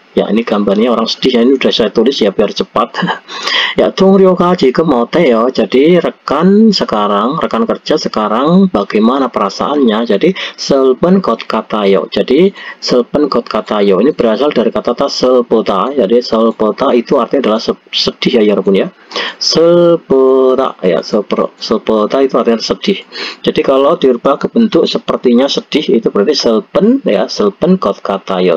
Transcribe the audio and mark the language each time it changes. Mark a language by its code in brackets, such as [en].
[id] Ya, ini gambarnya orang sedih ya, ini udah saya tulis ya biar cepat. [ko] Ya, 동료가 지금 어때요? [id] Jadi rekan kerja sekarang bagaimana perasaannya? [ko] Jadi 슬픈 것 같아요. [id] Jadi [ko] 슬픈 것 같아요 [id] ini berasal dari kata 슬프다. Jadi 슬프다 itu artinya adalah sedih ya, 여러분 ya. 슬프다 ya, 슬프다 itu artinya sedih. Jadi kalau dirubah ke bentuk sepertinya sedih itu berarti 슬픈 ya, [ko] 슬픈 것 같아요.